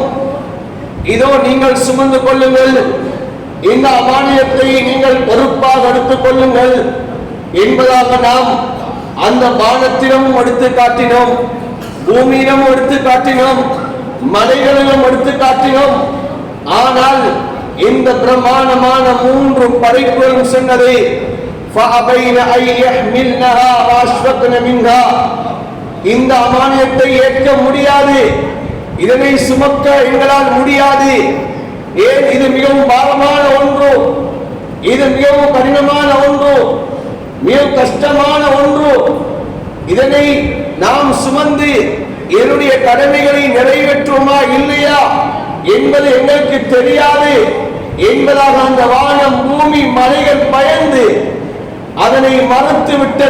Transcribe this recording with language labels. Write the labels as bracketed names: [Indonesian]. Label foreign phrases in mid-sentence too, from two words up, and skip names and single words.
[Tamil] இதோ நீங்கள் சுமந்து கொள்ளுங்கள், இந்த அமானியத்தை நீங்கள் பொறுப்பாக எடுத்துக் கொள்ளுங்கள் என்பதாக நாம் அந்த வானத்திடமும் எடுத்து காட்டினோம், பூமியிடமும் எடுத்து காட்டினோம், மலைகளிலும் எடுத்து காட்டினோம். ஆனால் இந்த பிரமாணமான மூன்று படைப்புகளும் சொன்னதை [Arabic] فَأَبَيْنَ أَن يَحْمِلْنَهَا وَأَشْفَقْنَ مِنْهَا. [Tamil] இந்த அமானியத்தை ஏற்க முடியாது, இதனை சுமக்க எங்களால் முடியாது. ஏன்? இது மிகவும் பாரமான ஒன்று, இது மிகவும் கடினமான ஒன்று, மிக கஷ்டமான ஒன்று. இதனை நாம் சுமந்து என்னுடைய கடமைகளை நிறைவேற்றுமா இல்லையா என்பது எங்களுக்கு தெரியாது என்பதாக அந்த வானம் பூமி மலைகள் பயந்து அதனை மறுத்து விட்டது.